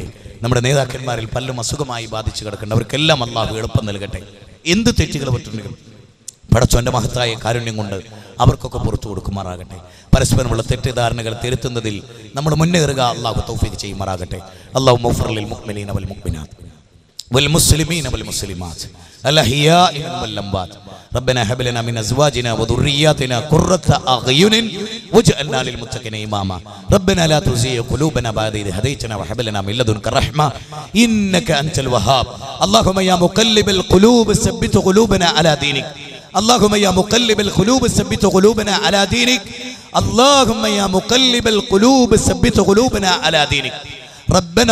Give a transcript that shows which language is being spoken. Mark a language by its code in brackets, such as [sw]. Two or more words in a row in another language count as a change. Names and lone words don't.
[ml] നമ്മുടെ നേതാക്കന്മാരിൽ പലരും അസുഖമായി ബാധിച്ചു കിടക്കേണ്ടവർക്കെല്ലാം അള്ളാഹു എളുപ്പം നൽകട്ടെ. എന്ത് തെറ്റുകൾ പറ്റുണ്ടെങ്കിലും പടച്ചോന്റെ മഹത്തായ കാരുണ്യം കൊണ്ട് അവർക്കൊക്കെ പുറത്തു കൊടുക്കുമാറാകട്ടെ. പരസ്പരമുള്ള തെറ്റിദ്ധാരണകൾ തിരുത്തുന്നതിൽ നമ്മൾ മുന്നേറുക. അള്ളാഹു തൗഫീഖ് ചെയ്യുമാറാകട്ടെ. [ar] الله اغفر للمؤمنين والمؤمنات والمسلمين والمسلمات الأحياء والأموات ربنا هب لنا من أزواجنا وذرياتنا قرة أعين واجعلنا للمتقين إماما ربنا لا تزغ قلوبنا بعد إذ هديتنا وهب لنا من لدنك رحمة إنك أنت الوهاب اللهم يا مقلب القلوب ثبت قلوبنا على دينك اللهم يا مقلب القلوب ثبت قلوبنا على دينك اللهم يا مقلب القلوب ثبت قلوبنا على دينك ربنا